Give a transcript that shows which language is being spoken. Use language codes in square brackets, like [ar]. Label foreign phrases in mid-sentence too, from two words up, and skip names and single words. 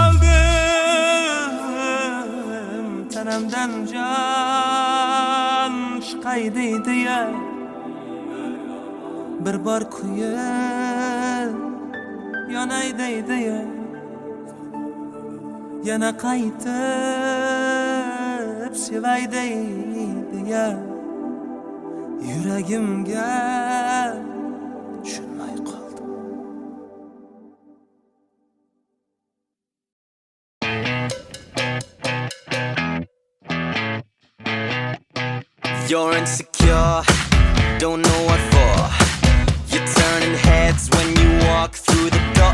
[uz] qoldim tanamdan jon chiqay deydi ya bir bor kuyib yonay deydi ya yana qaytib sevay deydi ya yuragimga tushunmay qoldim [en] You're insecure, don't know what for. You're turning heads when you walk through the door.